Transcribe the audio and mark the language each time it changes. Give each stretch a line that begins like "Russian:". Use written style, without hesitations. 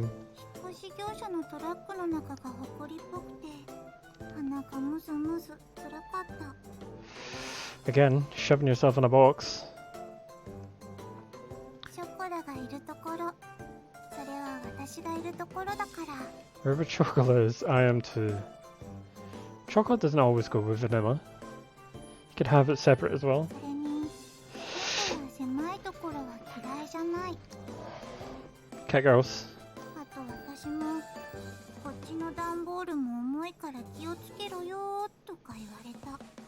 Japanese: 引っ越し業者のトラックの中が埃っぽくて、鼻がムズムズ辛かった。
English: Again, shoving yourself in a box.
Japanese: ショコラがいるところ、それは私がいるところだから。
English: Wherever chocolate is, I am too. Chocolate doesn't always go with vanilla. You could have it separate as well.
Japanese: それに、狭いところは嫌いじゃない。
English: Cat girls.
Japanese: あと私もこっちの段ボールも重いから気をつけろよとか言われた。